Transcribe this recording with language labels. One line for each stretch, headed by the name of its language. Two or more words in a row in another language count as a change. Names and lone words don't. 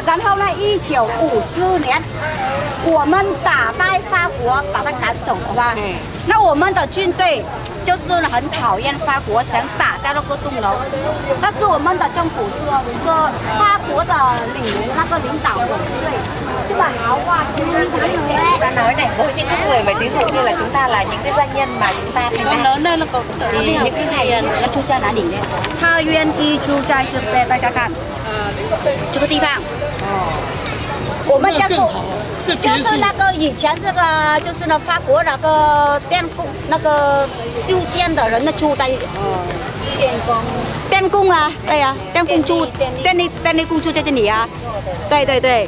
Chinese: 然后呢，1954年，我们打败法国，把他赶走了吧？那我们的军队就是很讨厌法国，想打掉那个钟楼。但是我们的政府说，这个法国的领导人对，这个好话听
Vietnamese: ta nói này với những cái người mà ví dụ như là chúng ta là những cái doanh nhân mà chúng ta thành ra lớn lên thì những cái này nó
Chinese: 住在哪里呢？他愿意住在这边，大家看这个地方。我们就是那个以前这个就是那法国那个修电的人住在电工对电工住电力工住在这里对对对。